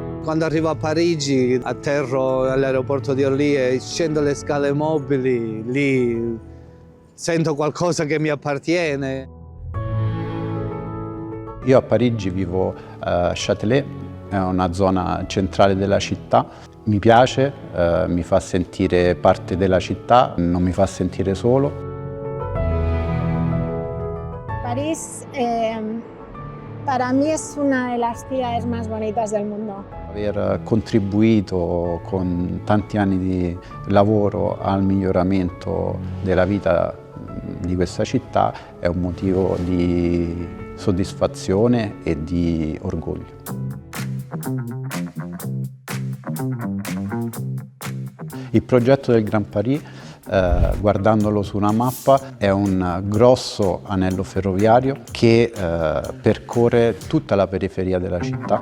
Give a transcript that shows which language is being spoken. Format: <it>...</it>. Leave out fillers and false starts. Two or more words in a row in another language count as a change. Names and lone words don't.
<it>Quando arrivo a Parigi, atterro all'aeroporto di Orly e scendo le scale mobili, lì sento qualcosa che mi appartiene. Io a Parigi vivo a Châtelet, è una zona centrale della città. Mi piace, mi fa sentire parte della città, non mi fa sentire solo.</it> <es>París para mí es una de las ciudades más bonitas del mundo.</es> <it>Aver contribuito con tanti anni di lavoro al miglioramento della vita di questa città è un motivo di soddisfazione e di orgoglio. Il progetto del Grand Paris, guardandolo su una mappa, è un grosso anello ferroviario che percorre tutta la periferia della città.</it>